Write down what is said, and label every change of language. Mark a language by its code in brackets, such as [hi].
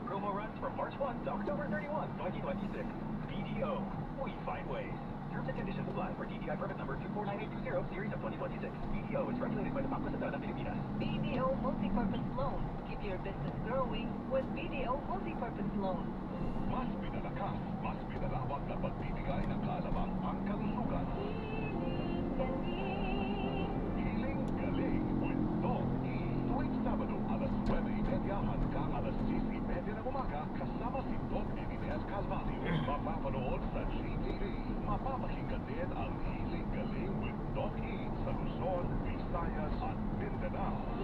[en] Promo runs from March 1 to October 31, 2026. BDO, we find ways. Terms and conditions apply for DTI permit number 249820 series of 2026. BDO is regulated by the Bangko Sentral ng Pilipinas. BDO Multi-Purpose Loan. Keep your business growing with BDO Multi-Purpose Loan. [tl] Mas pinalakas, mas pinalawak na pagbibigay ng kaalaman ang kalusugan. [en] Healing Galing with Doc E. [tl] Tuwing Sabado, alas 9:30 hanggang alas 10:30 ng umaga, kasama si Doc Evides Calvalio. Mapapanood sa GTV. Mapapakinggan din ang Healing Galing with Doc E sa Luzon, Visayas at Mindanao.